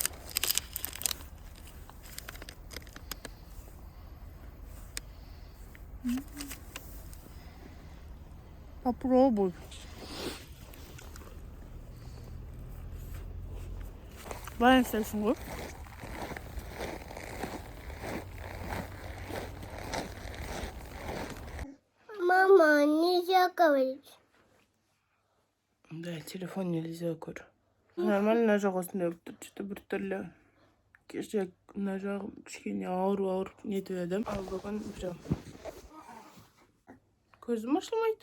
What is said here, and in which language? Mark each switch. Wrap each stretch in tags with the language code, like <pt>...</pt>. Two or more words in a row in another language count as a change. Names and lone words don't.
<ru>Попробуй.</ru> <kk>Бәрін істейсің ғой.</kk> <ru>Мама, нельзя говорить. Да, телефон нельзя көр.</ru> <kk>Нормально мына жақ осындай болып тұр, что-то біртүрлі. Кеше мына жағы кішкене ауыр нетіп едім. Ал бүгін прям көзім ашылмайды.</kk>